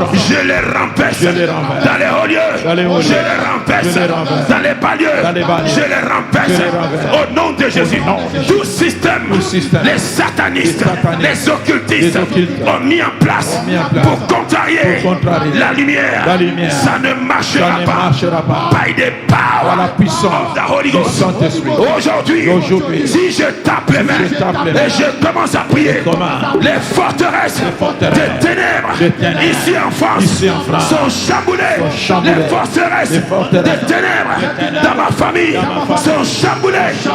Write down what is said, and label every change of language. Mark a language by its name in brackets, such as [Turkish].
[French] Je les renverse dans les hauts lieux, je les renverse dans les bas lieux, je les renverse au nom de Jésus. Tout système, les satanistes, les occultistes ont mis en place pour contrarier la lumière. Ça ne marchera pas. [English] By the power of the Holy Ghost. [French] Aujourd'hui, si je tape les mains et je commence à prier, les forteresses des ténèbres ici en France sont chamboulées. Les forteresses des ténèbres dans ma famille sont chamboulées.